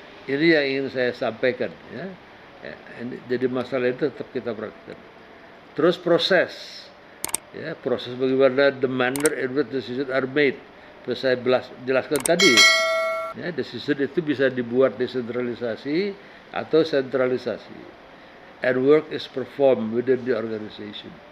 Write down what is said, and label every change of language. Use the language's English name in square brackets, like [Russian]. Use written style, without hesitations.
[Indonesian] Ini yang ingin saya sampaikan, ya. Jadi masalah itu tetap kita perhatikan. Terus proses, ya, proses bagaimana [English] the manner in which decisions are made. [Indonesian] Terus saya jelaskan tadi, ya, decision itu bisa dibuat desentralisasi atau sentralisasi. [English] And work is performed within the organization.